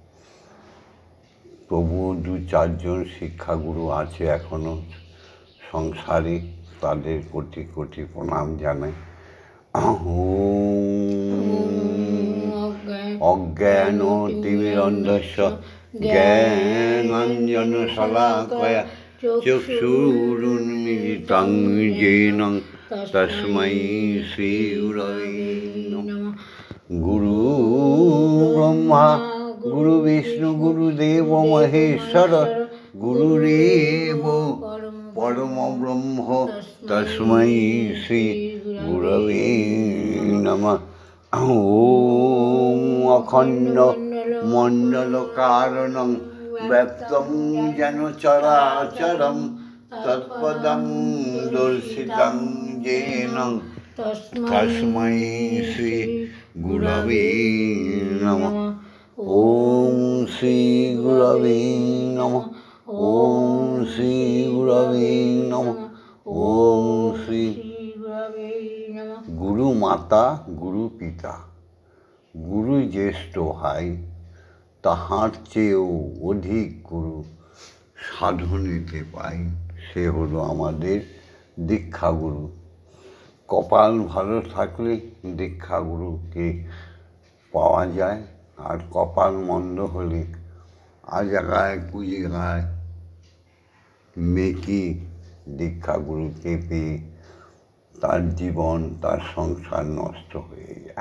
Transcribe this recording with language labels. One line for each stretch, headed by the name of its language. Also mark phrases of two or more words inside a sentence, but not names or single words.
Bangla: তবুও 2-4 জন শিক্ষাগুরু আছে এখনো সংসারে, তাদের কোটি কোটি প্রণাম জানাই।
Sanskrit: অজ্ঞান তিমিরন্ধস্য জ্ঞানাঞ্জনশলাকয়া চক্ষুরুন্মিলিতং येन তস্मै শ্রীগুরবে নমঃ। গুরু ব্রহ্মা গুরু বিষ্ণু গুরুদেব মহেশ্বর, গুরুরেব পরম ব্রহ্ম তস্मै শ্রী গুরবে নমঃ। ওম অখণ্ড মণ্ডলকারণং ব্যপ্তং যেন চরাচরং তৎপদং দর্শিতং येन তস্मै শ্রী গুরবে নমঃ। ওম শ্রী গুরবে নমঃ। ওম শ্রী গুরবে নমঃ। ওম শ্রী গুরবে নমঃ।
Bangla: গুরু মাতা, গুরু পিতা, গুরু জ্যেষ্ঠ ভাই, তাহার চেয়েও অধিক গুরু সাধনেতে পাই, সে হলো আমাদের দীক্ষাগুরু। কপাল ভালো থাকলে দীক্ষাগুরুকে পাওয়া যায়, আর কপাল মন্দ হলে আজাগায় কুজাগায় মেকি দীক্ষাগুরুকে পেয়ে তার জীবন, তার সংসার নষ্ট হয়ে যায়।